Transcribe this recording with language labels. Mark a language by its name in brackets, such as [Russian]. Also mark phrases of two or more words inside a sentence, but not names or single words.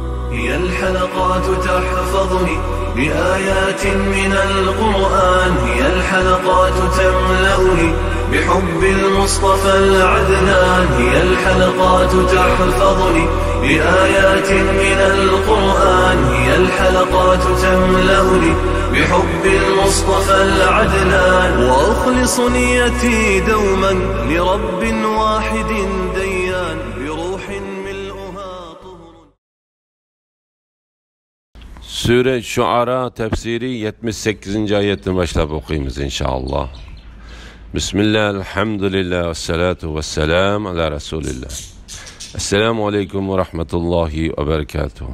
[Arabic] هي الحلقات تحفظني بآيات من القرآن، هي الحلقات تملأني بحب المصطفى العدنان، هي الحلقات تحفظني بآيات من القرآن، هي الحلقات تملأني بحب المصطفى العدنان، وأخلص نيتي دوما لرب واحد ديان بروح ملؤها طهر. [Turkish] Sure Şuara tefsiri 78. ayetten başlayıp okuyayımız inşallah. [Arabic] بسم الله، الحمد لله، والصلاة والسلام على رسول الله. السلام عليكم ورحمة الله وبركاته.